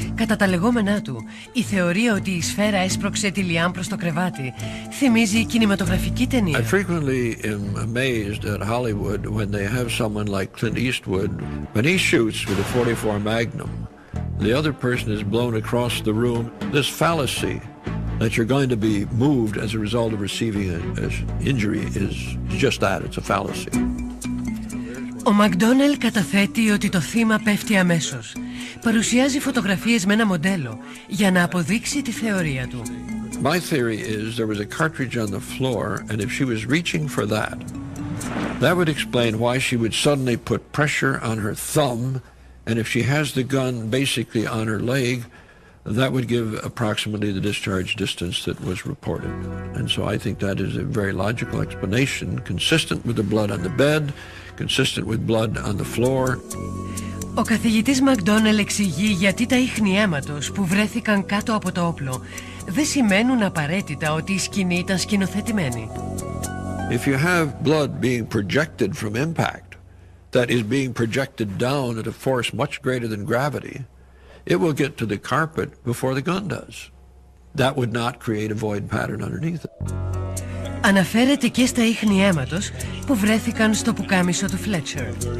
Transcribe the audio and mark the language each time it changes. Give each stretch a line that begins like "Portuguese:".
Greek: Κατά τα λεγόμενά του, η θεωρία ότι η σφαίρα έσπρωξε τη Λιάν προς το κρεβάτι θυμίζει κινηματογραφική ταινία.
English: I frequently am amazed at Hollywood when they have someone like Clint Eastwood. When he shoots with a .44 Magnum, the other person is blown across the room. This fallacy that you're going to be moved as a result of receiving an injury is just that, it's a fallacy.
Greek: Ο Μακντόνελ καταθέτει ότι το θύμα πέφτει αμέσως. Παρουσιάζει φωτογραφίες με ένα μοντέλο για να αποδείξει τη θεωρία του.
English: My theory is there was a cartridge on the floor, and if she was reaching for that, that would explain why she would suddenly put pressure on her thumb, and if she has the gun basically on her leg, that would give approximately the discharge distance that was reported. And so I think that is a very logical explanation, consistent with the blood on the bed, consistent with blood on the floor.
Greek: Ο καθηγητής Μακντόνελ εξηγεί γιατί τα ίχνη αίματος που βρέθηκαν κάτω από το όπλο δεν σημαίνουν απαραίτητα ότι η σκηνή ήταν σκηνοθετημένη.
English: If you have blood being projected from impact, that is being projected down at a force much greater than gravity, it will get to the carpet before the gun does. That would not create a void pattern underneath it.
Greek: Αναφέρεται και στα ίχνη αίματος που βρέθηκαν στο πουκάμισο του Fletcher.